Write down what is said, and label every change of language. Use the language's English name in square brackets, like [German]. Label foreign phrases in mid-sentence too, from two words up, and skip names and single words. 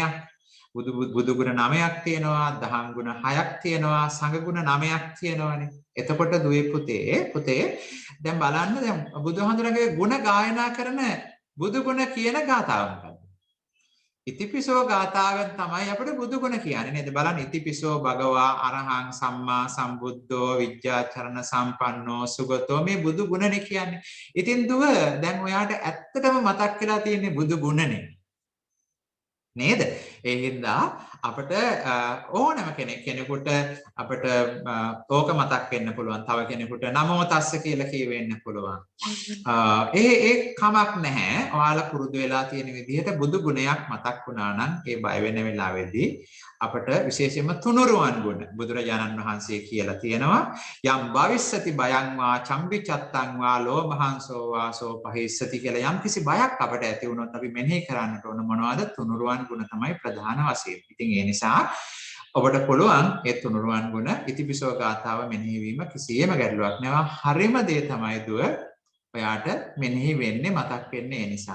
[Sinhala] බුදු ගුණ 9ක් තියෙනවා, දහම් ගුණ 6ක් තියෙනවා, සංඝ ගුණ 9ක් තියෙනවානේ. එතකොට දුවේ පුතේ දැන් බලන්න දැන් බුදුහාමුදුරන්ගේ ගුණ ගායනා කරන බුදු ගුණ කියන ගාථාව මොකක්ද? ඉතිපිසෝ ගාථාවෙන් තමයි අපිට බුදු ගුණ කියන්නේ නේද? බලන්න [Pali] ඉතිපිසෝ භගවා අරහං සම්මා සම්බුද්ධෝ විජ්ජාචරණ සම්පන්නෝ සුගතෝ [Sinhala] මේ බුදු ගුණනේ කියන්නේ. ඉතින් දුව දැන් ඔයාට ඇත්තටම මතක් වෙලා තියෙන්නේ බුදු ගුණනේ. නේද? ඒ හින්දා අපිට ඕනම කෙනෙකුට අපිට ඕක මතක් වෙන්න පුළුවන්. තව කෙනෙකුට [Pali] නමෝ තස්ස [Sinhala] කියලා කියවෙන්න පුළුවන්. ඒ කමක් නැහැ. ඔයාලා පුරුදු වෙලා තියෙන විදිහට බුදු ගුණයක් මතක් වුණා නම් ඒ බය වෙන වෙලාවේදී අපිට විශේෂයෙන්ම තුනුරුවන් ගුණ බුදුරජාණන් වහන්සේ කියලා තියෙනවා. [Pali] යම් භවිස්සති බයං වා චම්බිචත්තං වා ලෝභහංසෝ වාසෝ පහිස්සති [Sinhala] කියලා යම් කිසි බයක් අපිට ඇති වුණොත් අපි මෙනෙහි කරන්නට ඕන මොනවද? තුනුරුවන් ගුණ තමයි ප්‍රධාන වශයෙන්. ඉතින් ඒ නිසා ඔබට පුළුවන් ඒ තුනුරුවන් ගුණ ඉතිපිසෝ ගාථාව මෙනෙහි වීම කිසියම් ගැටලුවක් නෑ. හරිම දේ තමයි දුව ඔයාට මෙනෙහි වෙන්නේ මතක් වෙන්නේ ඒ නිසාට.